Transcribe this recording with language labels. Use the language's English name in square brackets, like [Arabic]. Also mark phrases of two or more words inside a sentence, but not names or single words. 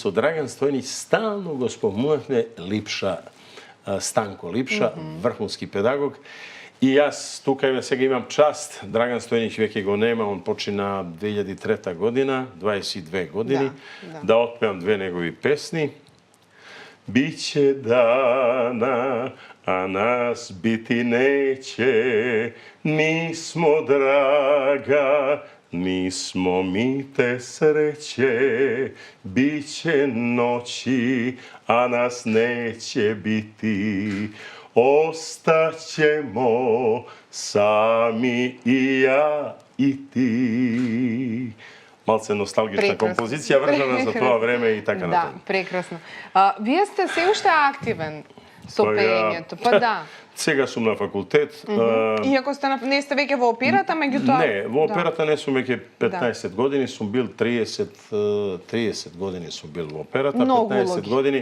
[Macedonian] И со Драган Стојнич стално го спомнувавме Липша Станко Липша, врхунски педагог. И јас тука сега имам част, Драган Стојниć веќе го нема, он почина 2003 година, 22 години, да отпеам две негови песни. [Serbian] Biće dana, a nas biti neće, nismo draga, nismo mi te sreće, biće noći, a nas neće biti, ostaćemo sami i ja i ti. [Macedonian] Малце носталгична композиција, врзана за тоа време и така натаму. Да, прекрасно. Вие сте се уште активен со пеењето, па да. Сега сум на факултет. Иако не сте веќе во операта, меѓутоа... Не, во операта не сум веќе 15 години, сум бил 30 години сум бил во операта, 15 години.